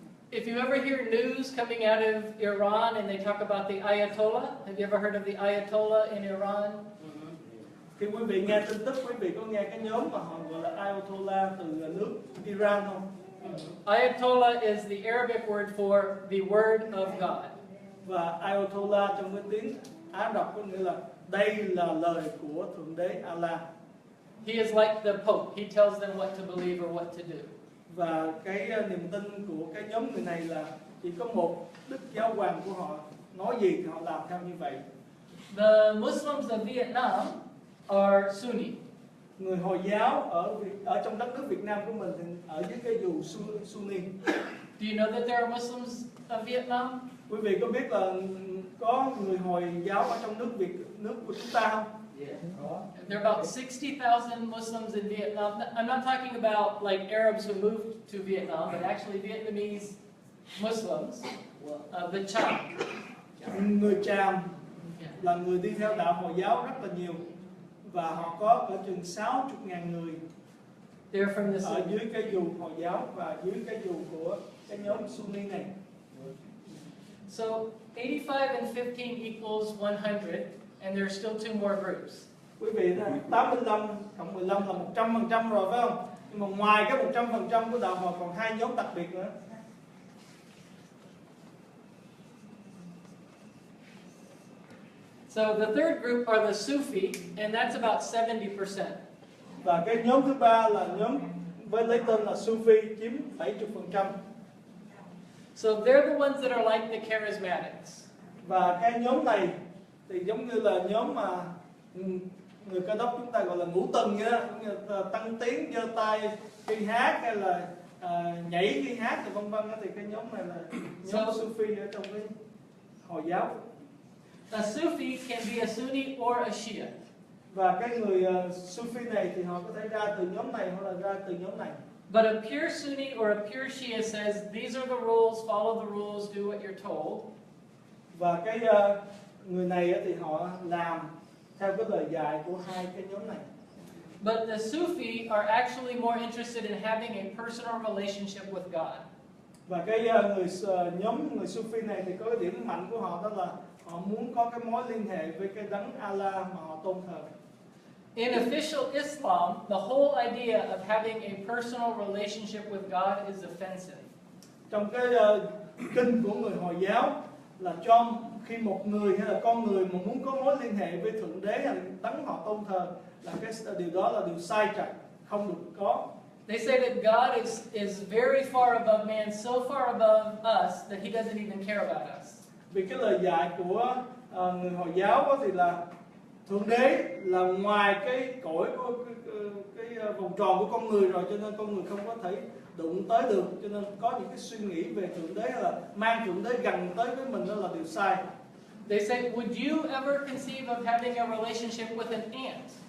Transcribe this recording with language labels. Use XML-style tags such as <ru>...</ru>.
<en>If you ever hear news coming out of Iran and they talk about the Ayatollah, have you ever heard of the Ayatollah in Iran?</en> <vi>Khi quý vị nghe tin tức, quý vị có nghe cái nhóm mà họ gọi là Ayatollah từ nước Iran không?</vi> <en>Ayatollah is the Arabic word for the word of God.</en> <vi>Và Ayatollah trong cái tiếng Ả Rập có nghĩa là đây là lời của Thượng Đế Allah.</vi> <en>He is like the Pope. He tells them what to believe or what to do.</en> <vi>Và cái niềm tin của cái nhóm người này là chỉ có một đức giáo hoàng của họ, nói gì thì họ làm theo như vậy.</vi> <en>The Muslims of Vietnam are Sunni.</en> <vi>Người Hồi giáo ở trong đất nước Việt Nam của mình thì ở dưới cái dù Sunni.</vi> <en>Do you know that there are Muslims of Vietnam?</en> <vi>Quý vị có biết là có người Hồi giáo ở trong nước của chúng ta không?</vi> <en>There are about 60,000 Muslims in Vietnam. I'm not talking about like Arabs who moved to Vietnam, but actually Vietnamese Muslims, the Cham.</en> <vi>Người Cham là người đi theo đạo Hồi giáo rất là nhiều, và họ có cỡ chừng 60.000 người</vi> <en>They're from the</en> <vi>ở dưới cái dù Hồi giáo và dưới cái dù của cái nhóm Sunni này.</vi> <en>So 85 and 15 equals 100, and there are still 2 more groups.</en> <vi>Quý vị thấy 85 cộng 15 là 100% rồi phải không? Nhưng mà ngoài cái 100% của đạo Hồi còn 2 nhóm đặc biệt nữa.</vi> <en>So the third group are the Sufi, and that's about 70%.</en> <vi>Và cái nhóm thứ ba là nhóm với lấy tên là Sufi, chiếm 70%.</vi> <en>So they're the ones that are like the charismatics.</en> <vi>Và cái nhóm này thì giống như là nhóm mà người Cơ đốc chúng ta gọi là ngũ tuần vậy đó, cũng như tăng tiến, giơ tay khi hát hay là nhảy khi hát thì vân vân, thì cái nhóm này là nhóm Sufi ở trong cái Hồi giáo.</vi> <en>A Sufi can be a Sunni or a Shia.</en> <vi>Và cái người Sufi này thì họ có thể ra từ nhóm này hoặc là ra từ nhóm này.</vi> <en>But a pure Sunni or a pure Shia says, these are the rules, follow the rules, do what you're told.</en> <vi>Và cái người này thì họ làm theo cái lời dạy của hai cái nhóm này.</vi> <en>But the Sufi are actually more interested in having a personal relationship with God.</en> <vi>Và cái nhóm người Sufi này thì có cái điểm mạnh của họ, đó là họ muốn có cái mối liên hệ với cái đấng Allah mà họ tôn thờ.</vi> <en>In official Islam, the whole idea of having a personal relationship with God is offensive.</en> <vi>Trong cái kinh của người Hồi giáo là cho khi một người hay là con người mà muốn có mối liên hệ với Thượng Đế hay là đấng họ tôn thờ, là cái điều đó là điều sai trái, không được có.</vi> <en>They say that God is very far above man, so far above us that he doesn't even care about us.</en> <vi>Vì cái lời dạy của người Hồi giáo thì là Thượng Đế là ngoài cái cõi của cái vòng tròn của con người rồi, cho nên con người không có thể đụng tới được, cho nên có những cái suy nghĩ về Thượng Đế hay là mang Thượng Đế gần tới với mình, đó là điều sai.</vi> <en>They say, would you ever conceive of having a relationship with an ant?</en>